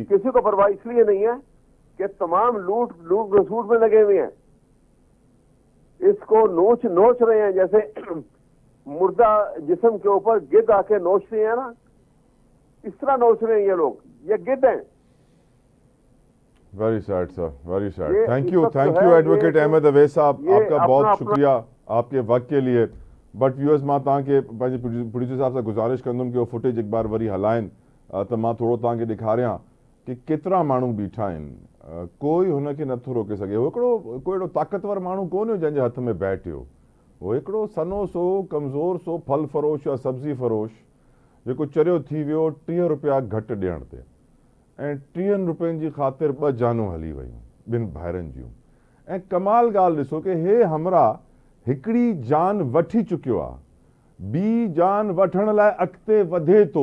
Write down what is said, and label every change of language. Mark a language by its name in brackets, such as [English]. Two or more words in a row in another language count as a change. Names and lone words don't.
[Urdu] کسی کو پرواہ اس لیے نہیں ہے کہ تمام لوٹ گھسوٹ میں لگے ہوئے ہیں، اس کو نوچ رہے ہیں جیسے مردہ جسم کے اوپر گدھ آ کے نوچتے ہیں نا، اس طرح نوچ رہے ہیں یہ لوگ، یہ گدھ ہیں. [English] Very sad sir, very sad. thank you [Urdu] ایڈووکیٹ احمد اویس صاحب، آپ کا بہت شکریہ آپ کے وقت کے لیے. [English] but viewers [Sindhi] मां तव्हांखे प्रोड्यूसर [Urdu] صاحب سے گزارش [Sindhi] कंदुमि [Urdu] کہ وہ فوٹیج ایک بار [Sindhi] वरी हलाइनि त मां थोरो तव्हांखे ॾेखारियां कि केतिरा माण्हू बीठा आहिनि, कोई हुनखे नथो रोके सघे। हो हिकिड़ो कोई अहिड़ो ताक़तवर माण्हू कोन हुयो जंहिंजे हथ में बैट हुयो, हो हिकिड़ो सनो सो कमज़ोर सो फल फरोश या सब्ज़ी फरोश जेको चरियो थी वियो 30 रुपया घटि ॾियण ते, ऐं 30 रुपयनि जी ख़ातिर 2 जानूं हली वयूं, 2 भाइरनि जूं। ऐं कमाल ॻाल्हि ॾिसो कि हे हमरा हिकिड़ी जान वठी चुकियो आहे, ॿी जान वठण लाइ अॻिते वधे थो।